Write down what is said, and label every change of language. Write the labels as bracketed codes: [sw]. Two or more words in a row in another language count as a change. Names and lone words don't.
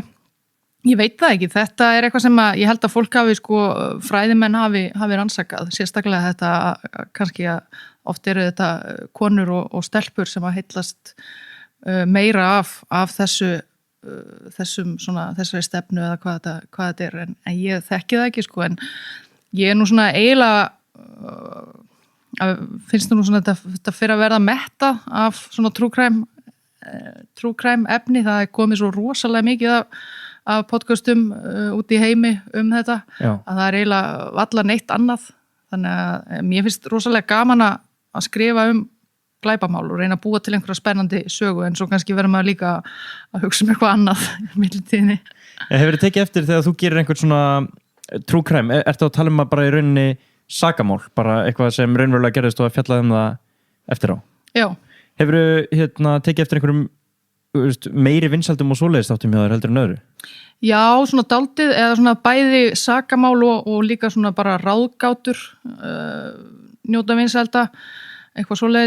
[is] Ég veit það ekki, þetta er eitthvað sem ég held að fólk hafi fræðimenn hafi rannsakað, sérstaklega þetta kannski að oft eru þetta konur og stelpur sem að heillast meira af þessari stefnu eða hvað þetta er, en ég þekki það ekki en ég er nú svona eiginlega finnst nú svona þetta fyrir að verða metta af svona [en] true crime [is] efni, það er komið svo rosalega mikið af podcastum út í heimi þetta. Já. Að það er eiginlega valla neitt annað, þannig að mér finnst rosalega gaman að skrifa glæpamál og reyna að búa til einhverja spennandi sögu, en svo kannski verður maður líka að hugsa eitthvað annað í millitíðinni. Hefur þið tekið eftir þegar þú gerir einhvern svona [en] true crime, [is] ertu að tala bara í rauninni sakamál, bara eitthvað sem raunverulega gerðist og að fjalla það eftir á? Já. Hefur þið tekið eftir einhverjum meiri vinsældum og svoleiðis þáttum hjá þér heldur en öðru? Já, svona dálítið, eða svona bæði sakamál og líka svona bara ráðgátur njóta vinsælda, eitthvað svoleiðis.